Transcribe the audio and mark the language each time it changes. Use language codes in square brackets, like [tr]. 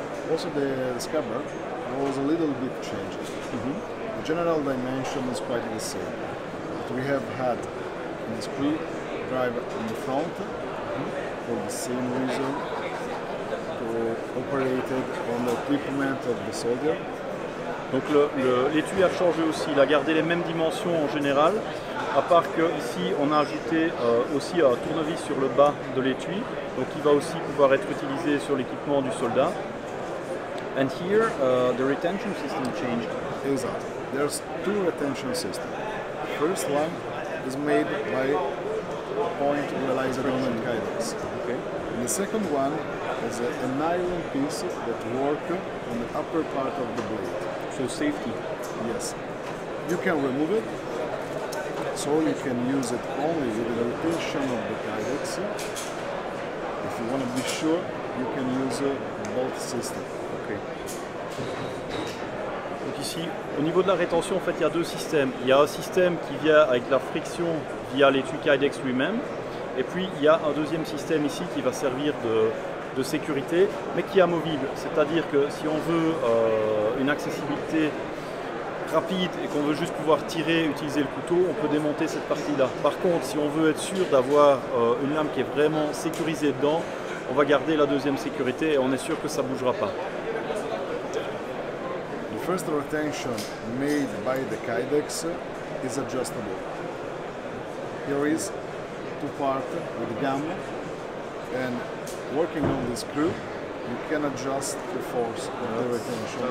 [en] Also the scabbard was a little bit changed. The general dimension is quite the same. But we have had the screwdriver in the front for the same reason, to operate it on the equipment of the soldier. [fr] Donc l'étui a changé aussi, il a gardé les mêmes dimensions en général, à part que ici on a ajouté aussi un tournevis sur le bas de l'étui, donc il va aussi pouvoir être utilisé sur l'équipement du soldat. [en] And here the retention system changed. Exactly. There's two retention systems. First one is made by point realized on the kydex. Okay. And the second one is a nylon piece that works on the upper part of the blade. So safety. Yes. You can remove it, so you can use it only with the rotation of the kydex. If you want to be sure, you can use both systems. Okay. [fr] Donc ici, au niveau de la rétention, en fait, il y a deux systèmes. Il y a un système qui vient avec la friction via l'étui kydex lui-même, et puis il y a un deuxième système ici qui va servir de sécurité, mais qui est amovible. C'est-à-dire que si on veut une accessibilité rapide et qu'on veut juste pouvoir tirer, utiliser le couteau, on peut démonter cette partie-là. Par contre, si on veut être sûr d'avoir une lame qui est vraiment sécurisée dedans, on va garder la deuxième sécurité et on est sûr que ça ne bougera pas. [en] The first retention made by the kydex is adjustable. Here is two parts with gum, and working on the screw, you can adjust the force of the retention.